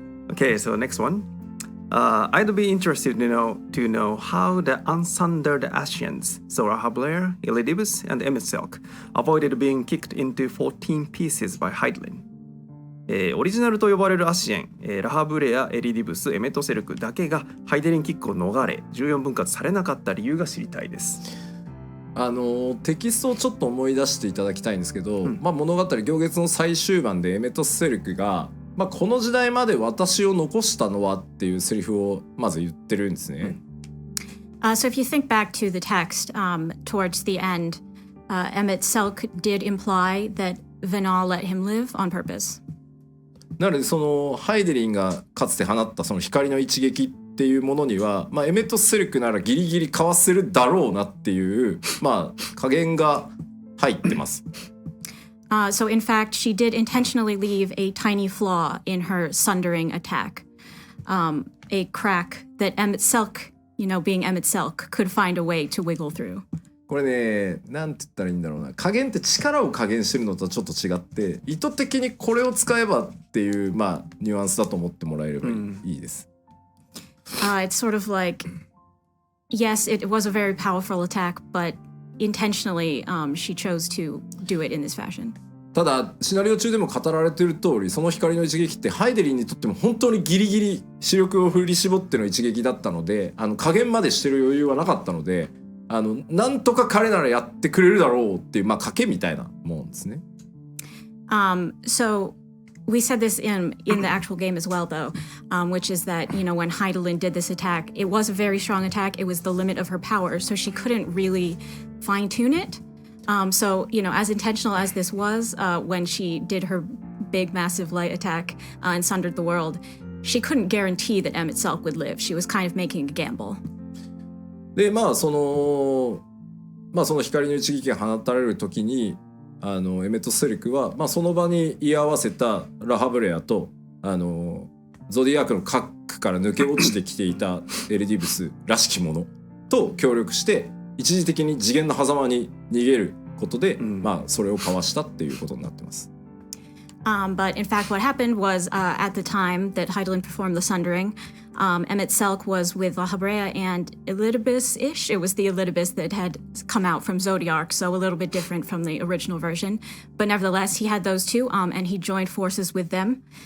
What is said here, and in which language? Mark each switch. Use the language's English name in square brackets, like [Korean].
[English] Okay, so next one.I'd be interested to know how the unsundered Asians, Zorah Blair, Elidibus, and Emmett Selk, avoided being kicked into 14 pieces by Hydaelyn. [Japanese] オリジナルと呼ばれるアシエン、ラハブレア、エリディブス、エメトセルクだけがハイデリンキックを逃れ14分割されなかった理由が知りたいです。テキストをちょっと思い出していただきたいんですけど、物語行月の最終盤でエメトセルクがこの時代まで私を残したのはっていうセリフをまず言ってるんですね。 [English] So if you think back to the text, towards the end, Emmett Selk did imply that Venal let him live on purpose. [Japanese] なのでそのハイデリンがかつて放ったその光の一撃っていうものには、エメット・セルクならギリギリかわせるだろうなっていう加減が入ってます。 [English] So in fact, she did intentionally leave a tiny flaw in her sundering attack, a crack that Emmett Selk, being Emmett Selk, could find a way to wiggle through. [Japanese] これね、なんて言ったらいいんだろうな。加減って力を加減してるのとはちょっと違って、意図的にこれを使えばっていう、ニュアンスだと思ってもらえればいいです。 [English] It's sort of like, yes, it was a very powerful attack, but intentionally, she chose to do it in this fashion. [Japanese] ただシナリオ中でも語られている通り、その光の一撃ってハイデリンにとっても本当にギリギリ視力を振り絞っての一撃だったので、加減までしてる余裕はなかったので、なんとか彼ならやってくれるだろうっていう賭けみたいなもんですね。 [English] So we said this in the actual game as well, though, which is that, when Hydaelyn did this attack, it was a very strong attack. It was the limit of her power, so she couldn't really fine-tune it. So, as intentional as this was, when she did her big, massive light attack and sundered the world, she couldn't guarantee that Emmett Selk would live. She was kind of making a gamble. [Japanese] で、その光の一撃が放たれる時に、エメット・セルクは、その場に居合わせたラハブレアとゾディアークの核から抜け落ちてきていたエルディブスらしきものと協力して一時的に次元の狭間に逃げることで、それをかわしたっていうことになってます。 [English] But in fact, what happened was at the time that Hydaelyn performed the sundering, Emmett Selk was with Lahabrea and Elidibus-ish. It was the Elidibus that had come out from Zodiark, so a little bit different from the original version. But nevertheless, he had those two, and he joined forces with them.